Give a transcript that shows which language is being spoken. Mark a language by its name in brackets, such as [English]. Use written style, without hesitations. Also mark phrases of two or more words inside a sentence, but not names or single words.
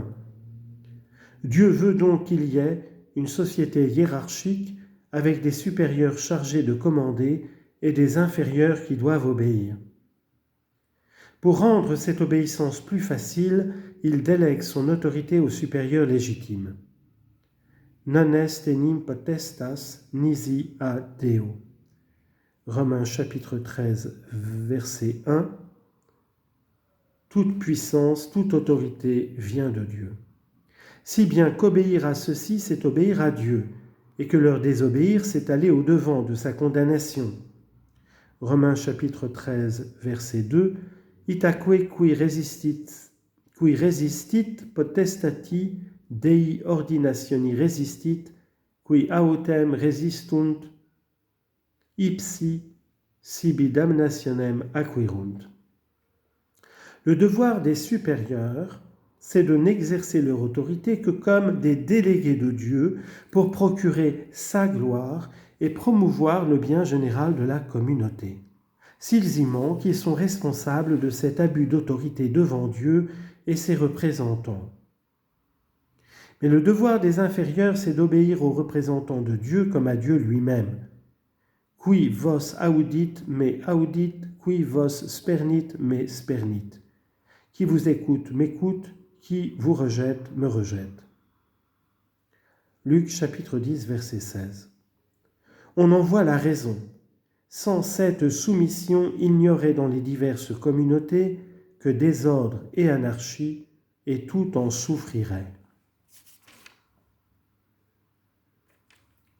[French] Dieu veut donc qu'il y ait une société hiérarchique avec des supérieurs chargés de commander et des inférieurs qui doivent obéir. Pour rendre cette obéissance plus facile, il délègue son autorité aux supérieurs légitimes. [Latin] Non est enim potestas nisi a Deo. [French] Romains chapitre 13, verset 1. Toute puissance, toute autorité vient de Dieu. Si bien qu'obéir à ceux-ci, c'est obéir à Dieu, et que leur désobéir, c'est aller au-devant de sa condamnation. Romains chapitre 13, verset 2. [Latin] Itaque qui resistit potestati Dei ordinationi resistit, qui autem resistunt, ipsi sibi damnationem acquirunt. [French] Le devoir des supérieurs, c'est de n'exercer leur autorité que comme des délégués de Dieu pour procurer sa gloire et promouvoir le bien général de la communauté. S'ils y manquent, ils sont responsables de cet abus d'autorité devant Dieu et ses représentants. Mais le devoir des inférieurs, c'est d'obéir aux représentants de Dieu comme à Dieu lui-même. [Latin] Qui vos audit me audit, qui vos spernit me spernit. [French] Qui vous écoute m'écoute, qui vous rejette me rejette. Luc chapitre 10, verset 16. On en voit la raison. Sans cette soumission, il n'y aurait dans les diverses communautés que désordre et anarchie, et tout en souffrirait.